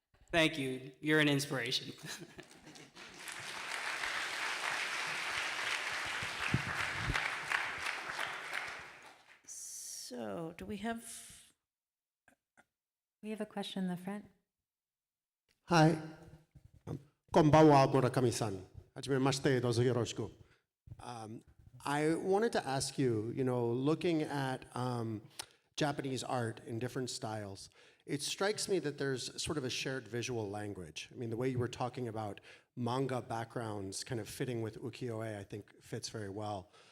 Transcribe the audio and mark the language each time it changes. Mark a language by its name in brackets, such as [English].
[English] Thank you. You're an inspiration. So, do we have... We have a question in the front. Hi. [Japanese] こんばんは、Murakami-san. はじめまして、どうぞよろしく. [English] I wanted to ask you, looking at Japanese art in different styles, it strikes me that there's sort of a shared visual language. I mean, the way you were talking about manga backgrounds kind of fitting with ukiyo-e, I think fits very well.